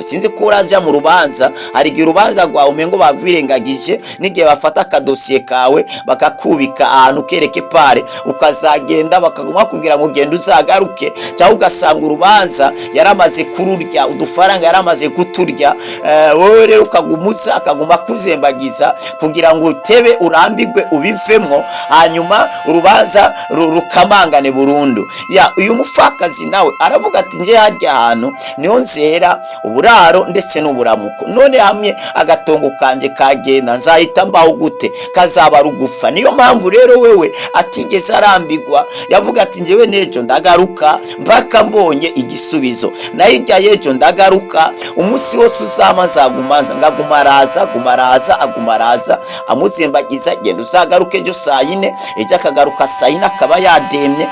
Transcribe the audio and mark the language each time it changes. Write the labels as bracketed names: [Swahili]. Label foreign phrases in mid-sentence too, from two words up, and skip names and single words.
[Kinyarwanda] Sinzi ko uraja mu rubanza, hari igihe urubanza rwawe umengo bagwirengagije, n'igihe bafata akadosiye kawe bakakubika ahantu kereke pare, ukazagenda bakaguma kugira ngo genda uzagaruke, cyangwa ugasanga urubanza yaramaze kururya, udufaranga yaramaze kuturya, wowe rero ukagumuza, akaguma kuzembagiza kugira ngo utebe urambigwe ubivemwo, hanyuma urubanza rukamangane burundu. Uyu mupfakazi nawe aravuga ati nje harya hantu niho nzera uburaro ndetse n'uburamuko, none hamwe agatongo kanje kagenda nzahita mbaho gute, kazaba rugupfa. Niyo mpamvu rero wewe atigeze arambigwa, yavuga ati njewe nejo ndagaruka mpaka mbonye igisubizo, na hirya yejo ndagaruka, umunsi wose uzama nzagumaza, agumaraza amuzembagiza, genda uzagaruke ejo saa 4, ejo akagaruka saa 4 akaba yademye.